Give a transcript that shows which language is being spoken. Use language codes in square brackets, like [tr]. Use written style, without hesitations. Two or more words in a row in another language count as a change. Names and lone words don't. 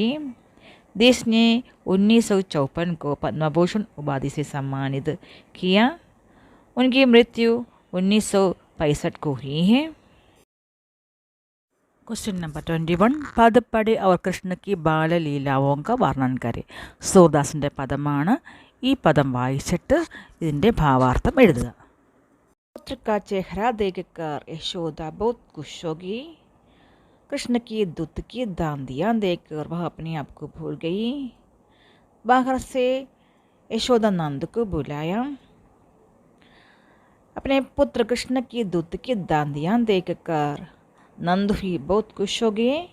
[hi] देश ने 1954 को पद्म भूषण उपाधि से सम्मानित किया। उनकी मृत्यु 1965 को हुई है। [en] question number [hi] 21, पद पढ़े और कृष्ण की बाल लीलाओं का वर्णन करें. [ml] സൂർദാസിൻ്റെ പദമാണ്. ഈ പദം വായിച്ചിട്ട് ഇതിൻ്റെ ഭാവാർത്ഥം എഴുതുക. [hi] पुत्र का चेहरा देखकर यशोदा बहुत खुश होगी. कृष्ण की दूत की दांदियाँ देखकर वह अपने आप को भूल गई. बाहर से यशोदा नंद को बुलाया. अपने पुत्र कृष्ण की दूत की दांदियाँ देखकर नंद भी बहुत खुश हो गए.